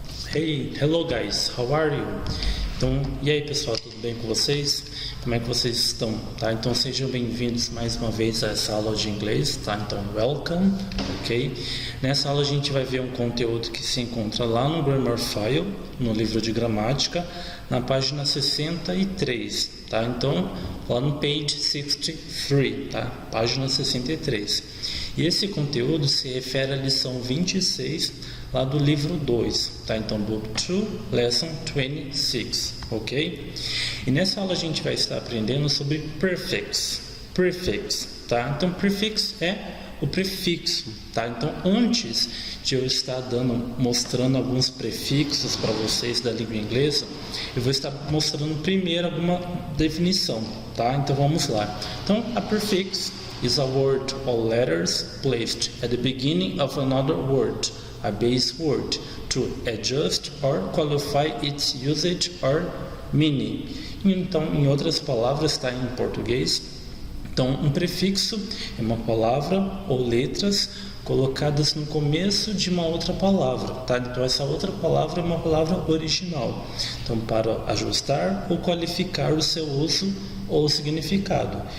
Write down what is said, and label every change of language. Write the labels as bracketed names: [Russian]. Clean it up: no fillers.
[English] Hey, hello guys, how are you? [Portuguese] Então, e aí pessoal, tudo bem com vocês? Como é que vocês estão? Tá? Então sejam bem-vindos mais uma vez a essa aula de inglês, tá? Então, welcome, ok? Nessa aula a gente vai ver um conteúdo que se encontra lá no Grammar File, no livro de gramática, na página 63, tá? Então, lá no [English] page 63, [Portuguese] tá? Página 63. E esse conteúdo se refere à lição 26, lá do livro 2, tá? [English] Então, Book 2, Lesson 26, ok? [Portuguese] E nessa aula a gente vai estar aprendendo sobre prefix, tá? Então, prefix é o prefixo, tá? Então, antes de eu estar mostrando alguns prefixos para vocês da língua inglesa, eu vou estar mostrando primeiro alguma definição, tá? Então, vamos lá. [English] Então, a prefix is a word or letters placed at the beginning of another word, a base word, to adjust or qualify its usage or meaning. [Portuguese] Então, em outras palavras, está em português. Então, um prefixo é uma palavra ou letras colocadas no começo de uma outra palavra, tá? Então, essa outra palavra é uma palavra original. Então, para ajustar ou qualificar o seu uso ou significado.